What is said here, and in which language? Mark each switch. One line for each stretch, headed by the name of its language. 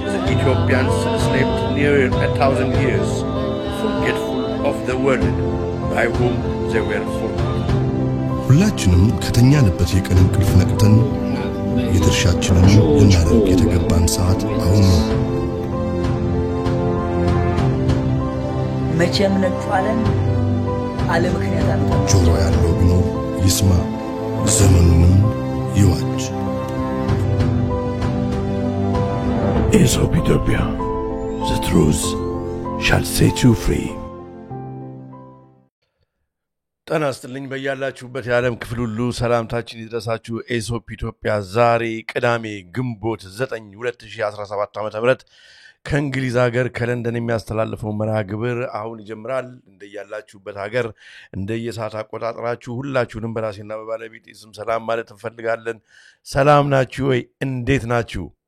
English: Ethiopians slept near 1,000 years, forgetful of the world by whom they were forgotten.
Amharic: ሁላችንም ከተኛንበት የቀን እንቅልፍ ነቅተን የድርሻችንን ልናደርግ የተገባን ሰዓት አሁን ነው። መቼም ነጥፋለን አለ ምክንያት አጣ ጆሮ ያለው ቢኖር ይስማ፣ ዘመኑንም ይዋጅ።
English: Aesop Ethiopia, the truth shall set you free.
Amharic: ጤና ይስጥልኝ በያላችሁበት የዓለም ክፍል ሁሉ ሰላምታችን ይድረሳችሁ። ኤሶፕ ኢትዮጵያ ዛሬ ቅዳሜ ግንቦት 9 2017 ዓ.ም ከእንግሊዝ ሀገር ከለንደን የሚያስተላልፈው መርሃ ግብር አሁን ይጀምራል። እንደያላችሁበት ሀገር እንደየሰዓት አቆጣጠራችሁ ሁላችሁንም በራሴና በባለቤቴ ስም ሰላም ማለት እንፈልጋለን። ሰላም ናችሁ ወይ? እንዴት ናችሁ?